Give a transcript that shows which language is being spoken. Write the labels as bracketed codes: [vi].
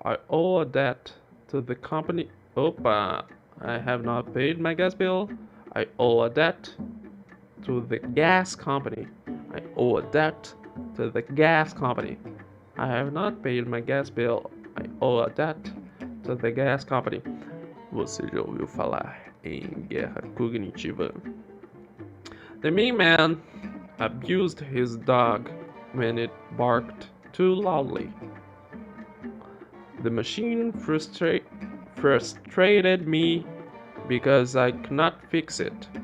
[en] I owe a debt to the company. I have not paid my gas bill. I owe a debt to the gas company. I owe a debt to the gas company. I have not paid my gas bill. I owe a debt to the gas company. [pt] Você já ouviu falar em guerra cognitiva? [en] The mean man abused his dog when it barked too loudly. The machine frustrated me because I could not fix it.